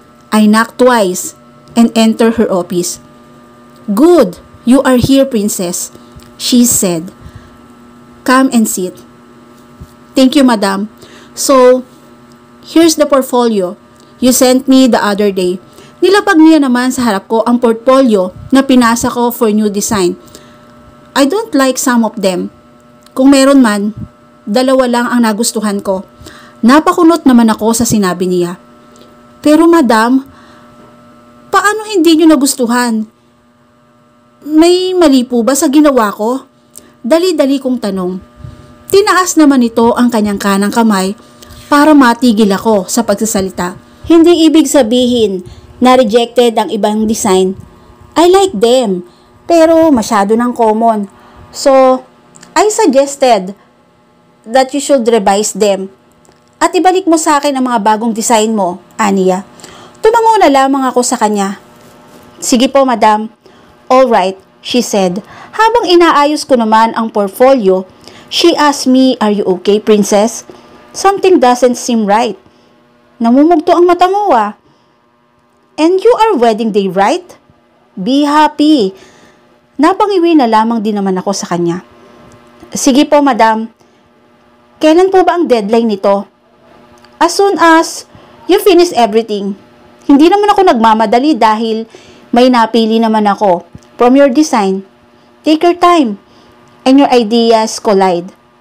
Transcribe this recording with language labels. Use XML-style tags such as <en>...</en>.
<en>I knocked twice and entered her office. Good. You are here, princess. She said. Come and sit. Thank you, madam. So, here's the portfolio you sent me the other day.</en> <tl>Nilapag niya naman sa harap ko ang portfolio na pinasa ko</tl> <en>for new design. I don't like some of them.</en> <tl>Kung meron man, 2 lang ang nagustuhan ko. Napakunot naman ako sa sinabi niya. Pero madam, paano hindi niyo nagustuhan? May mali po ba sa ginawa ko? Dali-dali kong tanong. Tinaas naman ito ang kanyang kanang kamay para matigil ako sa pagsasalita. Hindi ibig sabihin na rejected ang ibang design.</tl> <en>I like them,</en> <tl>pero masyado ng</tl> <en>common. So, I suggested that you should revise them.</en> <tl>At ibalik mo sa akin ang mga bagong design mo, Aniya. Tumango na lamang ako sa kanya. Sige po, madam.</tl> <en>Alright, she said.</en> <tl>Habang inaayos ko naman ang portfolio,</tl> <en>she asked me, are you okay, princess? Something doesn't seem right.</en> <tl>Namumugto ang mata mo</tl> <en>And you are wedding day, right? Be happy.</en> <tl>Napangiwi na lamang din naman ako sa kanya. Sige po, madam. Kailan po ba ang deadline nito?</tl> <en>As soon as you finish everything.</en> <tl>Hindi naman ako nagmamadali dahil may napili naman ako</tl> <en>from your design. Take your time and your ideas collide.</en>